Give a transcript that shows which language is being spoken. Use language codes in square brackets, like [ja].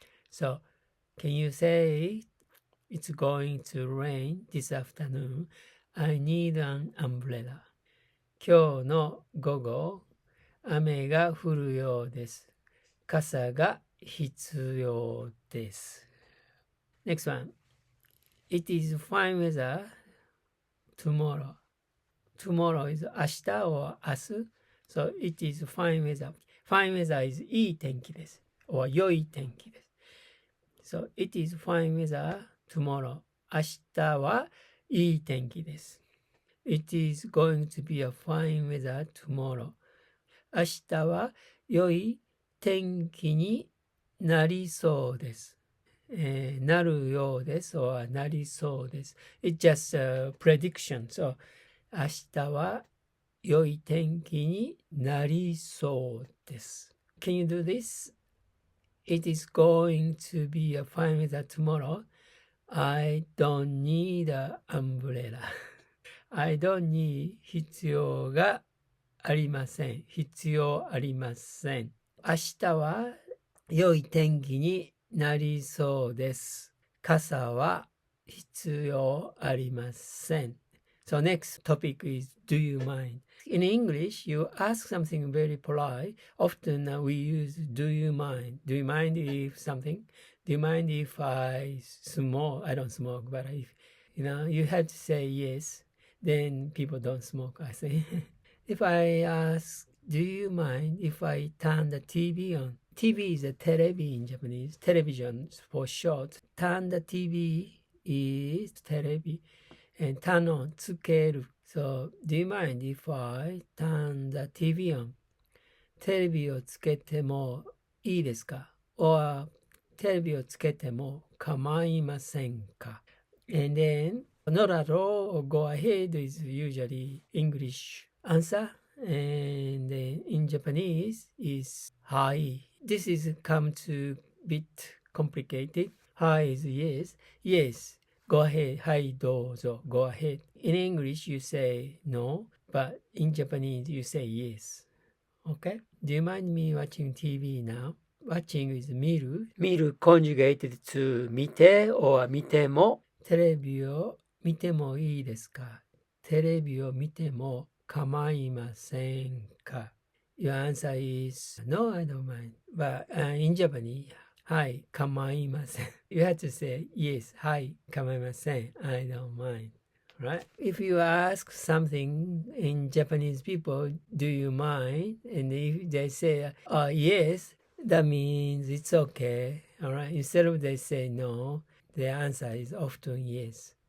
[en] So can you say it's going to rain this afternoon? I need an umbrella. [ja] 今日の午後、雨が降るようです。傘が必要です。 [en] Next one. It is fine weather tomorrow. Tomorrow is 明日 or 明日。 So it is fine weather. Fine weather is [ja] いい天気です。 or 良い天気です。 [en] So it is fine weather tomorrow. [ja] 明日はいい天気です。 [en] It is going to be a fine weather tomorrow. [ja] 明日は良い天気になりそうです。なるようです。or なりそうです。 [en] It's just a prediction. [ja] So 明日は良い天気になりそうです。 [en] Can you do this? It is going to be a fine weather tomorrow. I don't need an umbrella. I don't need [ja] 必要がありません。必要ありません。明日は良い天気になりそうです。傘は必要ありません。 [en] So next topic is do you mind? In English, you ask something very polite. Often we use do you mind? Do you mind if something? Do you mind if I smoke? I don't smoke, but if you have to say yes, then people don't smoke, I say. If I ask, do you mind if I turn the TV on? TV is a テレビ in Japanese. Television for short. Turn the TV is テレビ. And turn on つける. So, do you mind if I turn the TV on? [ja] テレビをつけてもいいですか?Or テレビをつけても構いませんか? [en] And then, not at all or go ahead is usually English answer. And in Japanese is はい. This is come to bit complicated. はい is yes. Yes. Go ahead. [ja] はいどうぞ. [en] Go ahead. In English you say no, but in Japanese you say yes. Okay? Do you mind me watching TV now? Watching is 見る. 見る conjugated to 見て or 見ても. [ja] テレビを見てもいいですか?テレビを見ても構いませんか? [en] Your answer is no, I don't mind. But in Japanese, [ja] はい、構いません. [en] You have to say yes, [ja] はい、構いません. [en] I don't mind. Right? If you ask something in Japanese people, do you mind? And if they say yes, that means it's okay. All right? Instead of they say no, the answer is often yes.